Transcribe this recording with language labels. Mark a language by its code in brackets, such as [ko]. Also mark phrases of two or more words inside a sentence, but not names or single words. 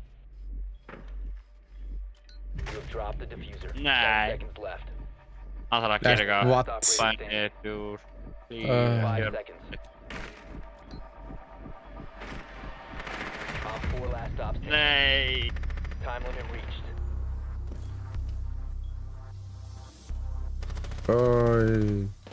[en] You have dropped the diffuser. 10 [is] Nei. [en] seconds left. [is] Hann þarf að gera eitthvað. [en] What? 1, 2, 3, 5 seconds. Op 4 last stops. [is] Nei. [en] Time limit reached. [is] Oj.